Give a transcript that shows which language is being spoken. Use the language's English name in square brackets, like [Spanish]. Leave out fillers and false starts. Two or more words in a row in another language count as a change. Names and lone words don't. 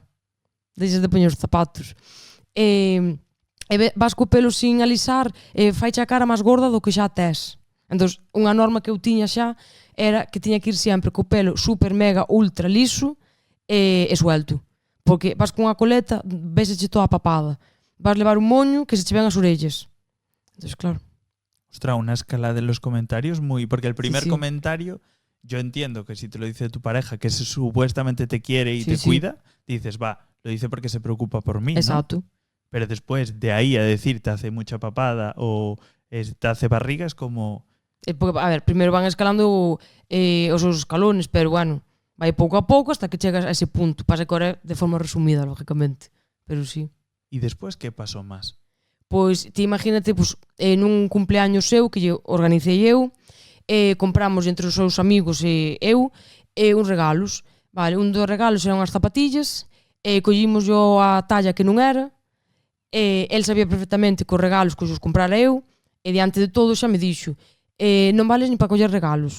[Galician] Deixas de poñer os zapatos. Vas co pelo sin alisar e faiche a cara máis gorda do que xa tes. Entón, unha norma que eu tiña xa era que tiña que ir sempre co pelo super mega ultra liso e suelto, porque vas con unha coleta, véseche toda papada, vas levar un moño que se che ven as orellas. Entón, claro. [Spanish] Ostras, una escala de los comentarios muy... Porque el primer Sí. comentario, yo entiendo que si te lo dice tu pareja, que supuestamente te quiere y te cuida, dices, va, lo dice porque se preocupa por mí, Exacto. ¿no? Pero después de ahí a decir te hace mucha papada o te hace barriga es como... Porque, [Galician] a ver, primeiro van escalando os seus escalones, pero bueno, vai pouco a pouco hasta que chegas a ese punto. [Spanish] Pasa que ahora de forma resumida, lógicamente, pero sí. ¿Y después qué pasó más? [Galician] Pois, ti imagínate, pois, nun cumpleaños seu que lle organicei eu, compramos entre os seus amigos e eu uns regalos. Vale, un dos regalos eran as zapatillas, collimos yo a talla que non era, el sabía perfectamente que os regalos que os comprara eu, e diante de todo xa me dixo, non vales ni para coller regalos.